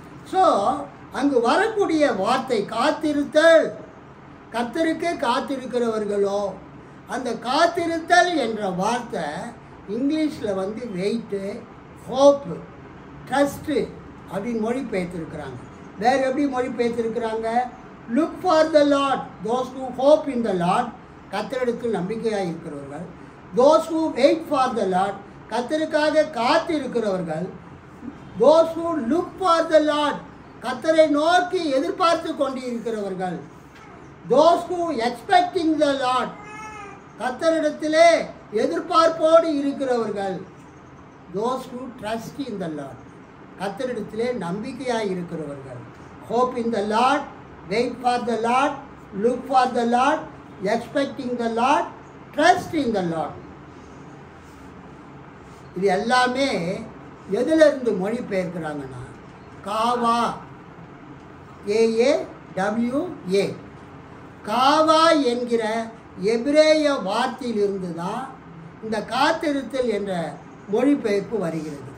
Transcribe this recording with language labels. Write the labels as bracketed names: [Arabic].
[Tamil] So அங்கு வரக்கூடிய வார்த்தை காத்திருத்தல், கர்த்தருக்கு காத்திருக்கிறவர்களோ, அந்த காத்திருத்தல் என்ற வார்த்தை இங்கிலீஷில் வந்து வெயிட்டு, ஹோப்பு, ட்ரஸ்ட்டு அப்படின்னு மொழிபெயர்த்திருக்கிறாங்க. வேறு எப்படி மொழிபெயர்த்திருக்கிறாங்க? [English] look for the Lord, those who hope in the Lord [Tamil] கர்த்தரிடத்தில் நம்பிக்கையாக இருக்கிறவர்கள். [English] those who wait for the Lord, [Tamil] கர்த்தருக்காக காத்து இருக்கிறவர்கள். [English] those who look for the Lord, [Tamil] கர்த்தரை நோக்கி எதிர்பார்த்து கொண்டு இருக்கிறவர்கள். [English] those who expecting the Lord, [Tamil] கர்த்தரிடத்திலே எதிர்பார்ப்போடு இருக்கிறவர்கள். [English] those who trust in the Lord, [Tamil] கர்த்தரிடத்திலே நம்பிக்கையாக இருக்கிறவர்கள். [English] hope in the Lord, wait for the Lord, look for the Lord, expecting the Lord, trust in the Lord. [Tamil] இது எல்லாமே எதிலிருந்து மொழிபெயர்க்கிறாங்கன்னா காவா, KAWA, காவா என்கிற எபிரேய வார்த்தையிலிருந்து தான் இந்த காத்திருத்தல் என்ற மொழிபெயர்ப்பு வருகிறது.